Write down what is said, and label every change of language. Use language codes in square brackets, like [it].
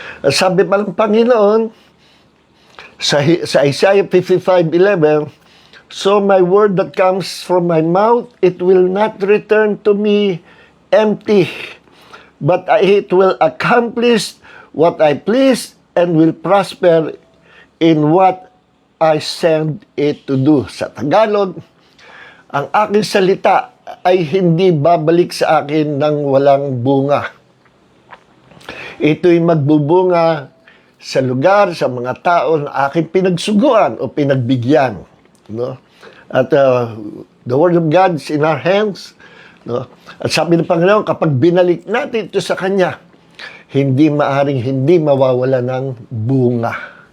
[tl] Sabi pa ng Panginoon, [en] sa Isaiah 55:11, so my word that comes from my mouth, it will not return to me empty, but it will accomplish what I please and will prosper in what I send it to do. [tl] Sa Tagalog, ang aking salita ay hindi babalik sa akin ng walang bunga. Ito'y magbubunga sa lugar, sa mga tao na aking pinagsuguan o pinagbigyan. No? [en] At the Word of God is in our hands. No? [tl] At sabi ng Panginoon, kapag binalik natin ito sa Kanya, hindi maaring hindi mawawala ng bunga.